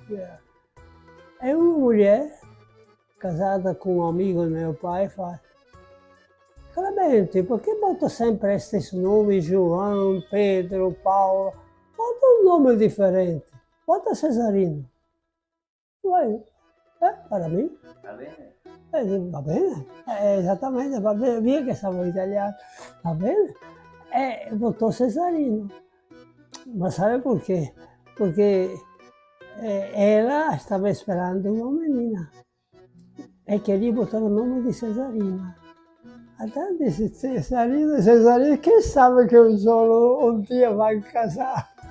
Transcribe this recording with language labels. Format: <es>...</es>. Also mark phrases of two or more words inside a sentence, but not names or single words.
<pt>É uma mulher casada com um amigo de meu pai, fala: Clemente, por que bota sempre esses nomes, João, Pedro, Paulo? Bota um nome diferente. Bota Cesarino. Ué, para mim.</pt> <it>Va bene? Va bene, esattamente, va bene, via che stavo italiano, va bene.</it> <pt>E botou Cesarino. Mas sabe por quê? Porque ela estava esperando uma menina e queria botar o nome de Cesarina. Até disse Cesarino, quem sabe que o solo um dia vai casar?</pt>